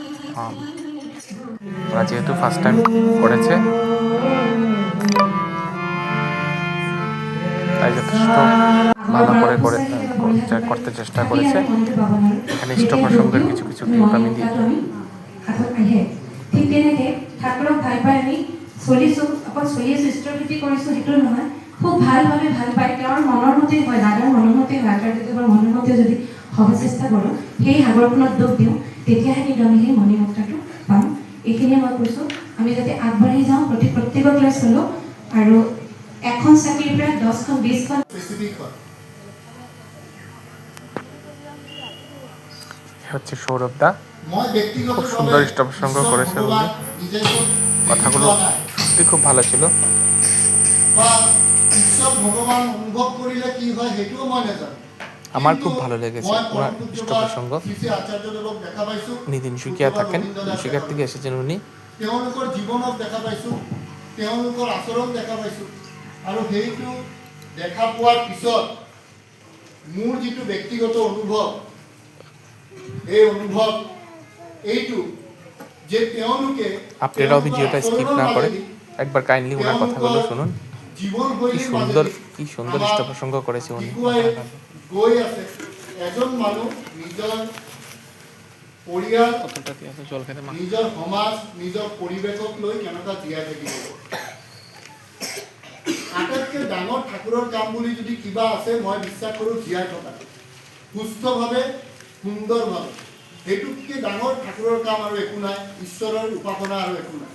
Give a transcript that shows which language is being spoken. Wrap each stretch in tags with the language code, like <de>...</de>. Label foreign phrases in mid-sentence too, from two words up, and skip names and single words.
<bn>ওরা যেহেতু</bn> <en>first time</en> <bn>করেছে, তাই যথেষ্ট ভালো করে করতে চেষ্টা করেছে। এখানে ইষ্ট প্রসঙ্গের কিছু কিছু ক্লিপ আমি দিই।</bn> <as>ঠিক তেনেকৈ ঠাকুৰক ভাল পাই আমি চলিছোঁ, অকল চলি আছোঁ, ইষ্টভৃতি কৰিছোঁ সেইটো নহয়। খুব ভালভাৱে ভাল পায়, তেওঁৰ মনৰ মতেই হয়, দাদাৰ মনৰ মতেই হয়। আচাৰ্যদেৱৰ মনৰ মতে যদি হ'ব চেষ্টা কৰোঁ, সেই সাগৰখনত ডুব দিওঁ, তেতিয়াহে কিন্তু আমি সেই মণিমুক্তাটো পাম। এইখিনিয়ে মই কৈছোঁ, আমি যাতে আগবাঢ়ি যাওঁ, প্ৰত্যেকক লৈ চলোঁ। আৰু এখন চাকিৰ পৰা 10খন 20খন</as> <bn>হচ্ছে সৌরভ দা। খুব সুন্দর ইষ্ট প্রসঙ্গ করেছে উনি। কথাগুলো সত্যি খুব ভালো ছিল। আমার খুব ভালো লেগেছে ওনার ইষ্ট প্রসঙ্গ। উনি তিনসুকিয়া থাকেন, তিনসুকিয়ার থেকে এসেছেন উনি।</bn> <as>তেওঁলোকৰ জীৱনক দেখা পাইছোঁ, তেওঁলোকৰ আচৰণ দেখা পাইছোঁ। আৰু সেইটো দেখা পোৱাৰ পিছত মোৰ যিটো ব্যক্তিগত অনুভৱ, এই অনুভৱ এইটো যে তেওঁলোকে,</as> <bn>আপনারাও ভিডিওটা স্কিপ না করে একবার কাইন্ডলি ওনার কথাগুলো শুনুন। কি সুন্দর ইষ্ট প্রসঙ্গ করেছে উনি।</bn> <as>গৈ আছে এজন মানুহ নিজৰ পৰিয়াল,</as> <bn>কতটা দিয়ে আছে জল খেতে মা</bn> <as>নিজৰ সমাজ, নিজৰ পৰিৱেশক লৈ কেনেকুৱা জীয়াই থাকিব। আটাইতকৈ ডাঙৰ ঠাকুৰৰ কাম বুলি যদি কিবা আছে, মই বিশ্বাস কৰোঁ জীয়াই থকা, সুস্থভাৱে, সুন্দৰভাৱে। সেইটোতকৈ ডাঙৰ ঠাকুৰৰ কাম আৰু একো নাই, ঈশ্বৰৰ উপাসনা আৰু একো নাই।</as>